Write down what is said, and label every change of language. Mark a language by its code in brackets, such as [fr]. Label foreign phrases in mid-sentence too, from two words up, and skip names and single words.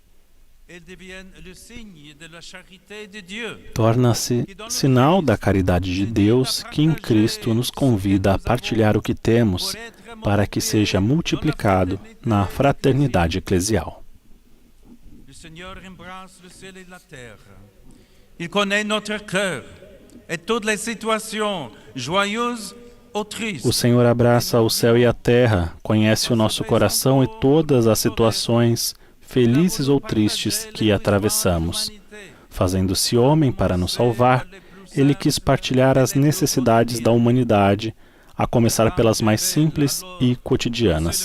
[pt] Torna-se sinal da caridade de Deus que em Cristo nos convida a partilhar o que temos para que seja multiplicado na fraternidade eclesial. [fr] Il connaît notre cœur et toutes les situations joyeuses [pt] O Senhor abraça o céu e a terra, conhece o nosso coração e todas as situações, felizes ou tristes, que atravessamos. Fazendo-se homem para nos salvar, Ele quis partilhar as necessidades da humanidade, a começar pelas mais simples e cotidianas.